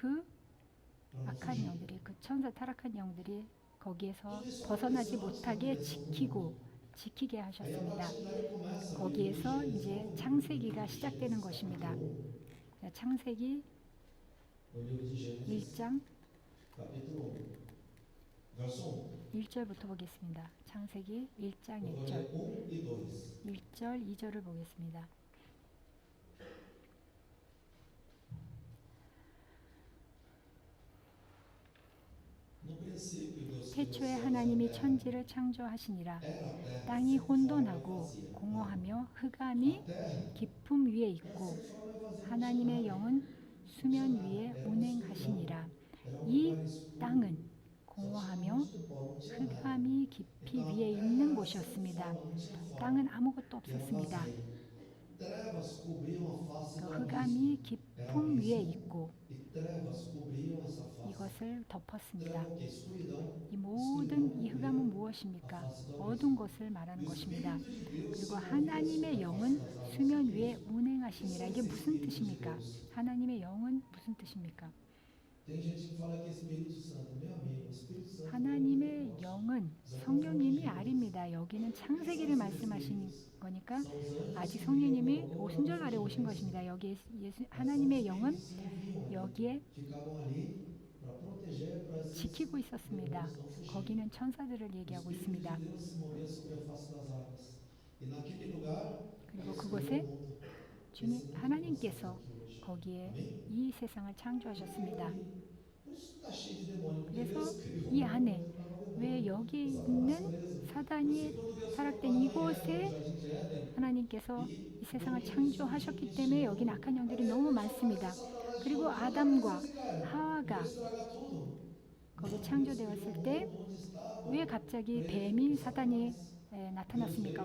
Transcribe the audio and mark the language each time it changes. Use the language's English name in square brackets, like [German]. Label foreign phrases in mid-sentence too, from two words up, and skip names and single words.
[Portuguese] para não [Korean] 악한 [Portuguese] fugir. [Korean] 영들이, 그 천사 타락한 영들이 거기에서 벗어나지 못하게 지키게 [Portuguese] Aí a [Korean] 하셨습니다. [Portuguese] partir daí começa o [Korean] 거기에서 [Portuguese] livro de [Korean] 이제 [Portuguese] Gênesis, [Korean] 창세기가 시작되는 것입니다. 창세기 [Portuguese] o livro de Gênesis, [Korean] 1장 [Portuguese] capítulo 1, Verso [Korean] 1절부터 보겠습니다. 창세기 1장 [Portuguese] 1. Eu vou [Korean] 1절. [Portuguese] ler 1 e 2. [Korean] 1절, 2절을 보겠습니다. [Portuguese] No princípio, Deus criou [Korean] 태초에 [Portuguese] os céus e a [Korean] 하나님이 [Portuguese] terra. [Korean] 천지를 창조하시니라. [Portuguese] Era a terra [Korean] 땅이 [Portuguese] sem forma e [Korean] 혼돈하고 [Portuguese] vazia. [Korean] 공허하며 흑암이 [Portuguese] A terra [Korean] 깊음 위에 [Portuguese] era [Korean] 있고 [Portuguese] sem forma e vazia. [Korean] 하나님의 영은 수면 위에 운행하시니라. 이 땅은 공허하며 흑암이 깊이 위에 있는 곳이었습니다. 땅은 아무것도 없었습니다. [Portuguese] Trevas cobriam a face [Korean] 그 [Portuguese] do abismo. [Korean] 흑암이 깊음 위에 있고 [Portuguese] E trevas cobriam essa face. [Korean] 이것을 덮었습니다. [Portuguese] Treva o quê? Escuridão. [Korean] 이 모든 이 흑암은 무엇입니까? 어두운 것을 말하는 것입니다. 그리고 하나님의 영은 수면 위에 운행하시니라. 이게 무슨 뜻입니까? 하나님의 영은 무슨 뜻입니까? [Portuguese] Tem gente que fala que é Espírito Santo. Meu amigo, o Espírito Santo [Korean] 하나님의 영은 성령님이 아닙니다. 여기는 창세기를 말씀하시는 거니까 [Portuguese] são os anjos [Korean] 아직 성령님이 오순절 아래 오신 것입니다. 여기 하나님의 영은 [Portuguese] que se moviam, [Korean] 여기에 [Portuguese] ficavam ali para proteger, para [Korean] 지키고 있었습니다. 거기는 천사들을 얘기하고 있습니다. [Portuguese] Deus se movia sobre a face das águas. E naquele lugar, [Korean] 그리고 [Portuguese] Deus [Korean] 그곳에 [Portuguese] criou o mundo. [Korean] 주님 하나님께서 거기에 이 세상을 창조하셨습니다. [Portuguese] Por isso está cheio de demônio, porque [Korean] 그래서 [Portuguese] Deus criou [Korean] 이 [Portuguese] o [Korean] 안에 [Portuguese] mundo para o demônio. [Korean] 왜 여기 있는 사단이 타락된 이곳에 하나님께서 이 세상을 창조하셨기 때문에 여기는 악한 영들이 너무 많습니다. 그리고 아담과 하와가 거기 창조되었을 때 왜 갑자기 뱀이 사단이 나타났습니까?